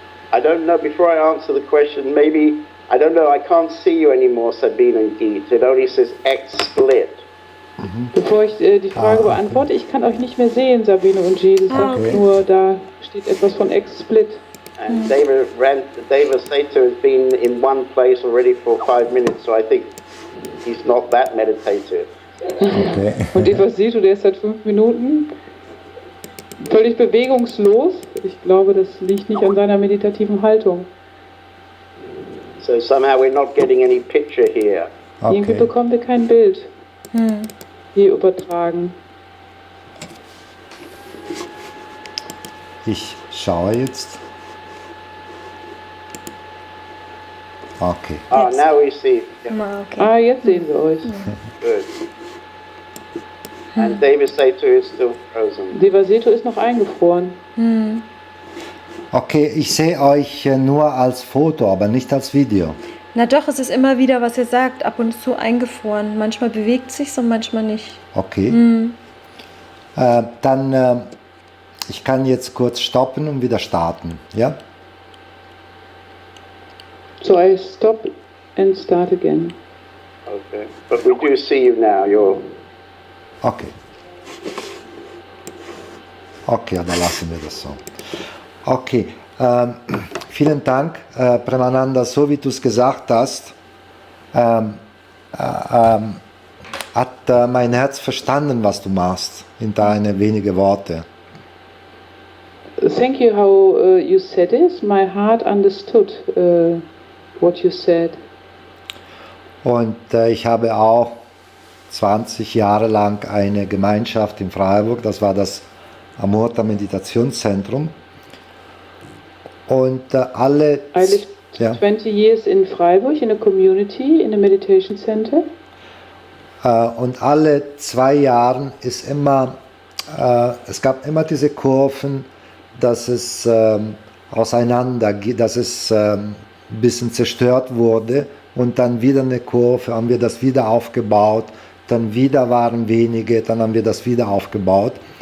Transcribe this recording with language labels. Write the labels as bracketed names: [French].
[English] I don't know, before I answer the question, maybe, I don't know, I can't see you anymore, Sabine and Geet. It only says X split. [German] Bevor ich die Frage beantworte, ich kann euch nicht mehr sehen, Sabine und Gilles. Es sagt nur, da steht etwas von X-Split. [English] And David Sato has been in one place already for 5 minutes, so I think he's not that meditative. Okay. [German] Und Devasetu, der ist seit 5 Minuten völlig bewegungslos. Ich glaube, das liegt nicht an seiner meditativen Haltung. [English] So somehow we're not getting any picture here. [German] Irgendwie bekommen wir kein Bild hier übertragen. Ich schaue jetzt. Okay. [English] Ah, now we see. Ah, okay. [German] Ah, jetzt sehen wir euch. [English] Good. And David Sato is still frozen. [German] Devasetu ist noch eingefroren. Okay, ich sehe euch nur als Foto, aber nicht als Video. Na doch, es ist immer wieder, was ihr sagt, ab und zu eingefroren. Manchmal bewegt sich's und manchmal nicht. Okay. Dann, ich kann jetzt kurz stoppen und wieder starten. Ja? [English] So I stop and start again. Okay. But we do see you now. You're. Okay. [German] Okay, dann lassen wir das so. Okay, vielen Dank, Premananda, so wie du es gesagt hast, hat mein Herz verstanden, was du machst, in deine wenigen Worte. [English] Thank you how you said it. My heart understood what you said. [German] Und ich habe auch 20 Jahre lang eine Gemeinschaft in Freiburg, das war das Amorta Meditationszentrum. Und alle... [English] I lived 20 years in Freiburg in a community, in a meditation center. [German] Und alle 2 Jahre ist immer, es gab immer diese Kurven, dass es auseinander geht, dass es ein bisschen zerstört wurde und dann wieder eine Kurve, haben wir das wieder aufgebaut, dann wieder waren wenige, dann haben wir das wieder aufgebaut.